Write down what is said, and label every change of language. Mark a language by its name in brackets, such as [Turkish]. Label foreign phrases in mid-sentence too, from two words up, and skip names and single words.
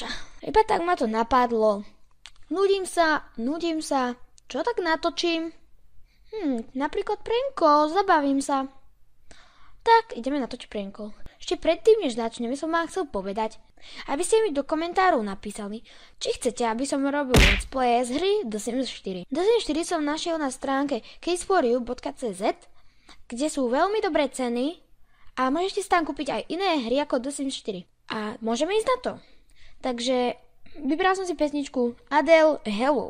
[Slovak] Iba tak ma to napadlo. Nudím sa, čo tak natočím? Napríklad [English] prank call, [Slovak] zabavím sa. Tak, ideme natočiť [English] prank call. [Slovak] Ešte predtým, než začneme, som vám chcel povedať, aby ste mi do komentárov napísali, či chcete, aby som robil [English] let's play [Slovak] z hry The Sims 4. The Sims 4 som našiel na stránke case4u.cz, kde sú veľmi dobré ceny a môžete si tam kúpiť aj iné hry ako The Sims 4. A môžeme ísť na to. Takže vybral som si pesničku Adele Hello.